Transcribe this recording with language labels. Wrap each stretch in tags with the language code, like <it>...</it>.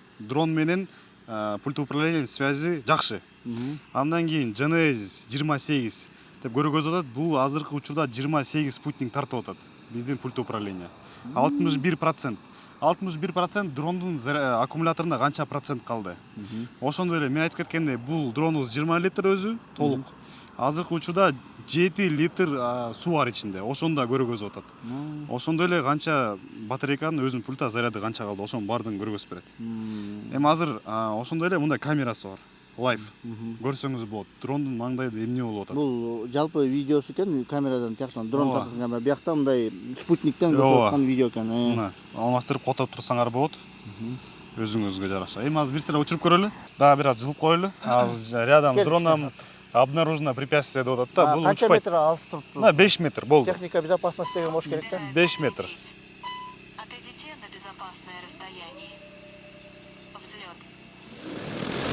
<ky>Дрон менен пульт управления связи жакшы. Андан кийин Genesis 28 деп көргөзүп атат. Бул азыркы учурда 28 спутник тартып атат биздин пульт управления. 61%. 61% дрондун аккумуляторунда канча процент калды. Ошондой эле мен айтып кеткендей, бул дронубуз 20 литр өзү толук. Азыркы учурда 7 литр суу бар ичинде. Ошону да көргөзүп атат. Ошондой эле канча батарейканын өзүнүн пульта заряды канча калды, ошонун баардыгын көргөзүп берет. Эми азыр ошондой эле мындай камерасы бар. Лайв. Көрсөңүз болот. Дрондун маңдайында эмне болуп атат. Бул жалпы видеосу экен, камерадан тияктан дрон тарткан камера, биякта мындай спутниктен көрсөтүп аткан видео экен. Мына алмаштырып котоп турсаңар болот. Өзүңүзгө жараша. Эми азыр бир сыра учуруп көрөлү. Дагы бир аз жылып коелу. Азыр</ky> <ru>рядом с дроном обнаружено препятствие</ru> <ky>деп атат да. Бул канча метр алыс турупту? На 5 метр болду.</ky> <ru>Техника безопасности</ru> <ky>деген болуш керек да. 5 метр.</ky> <ru>Отойдите на безопасное расстояние. Взлет.</ru>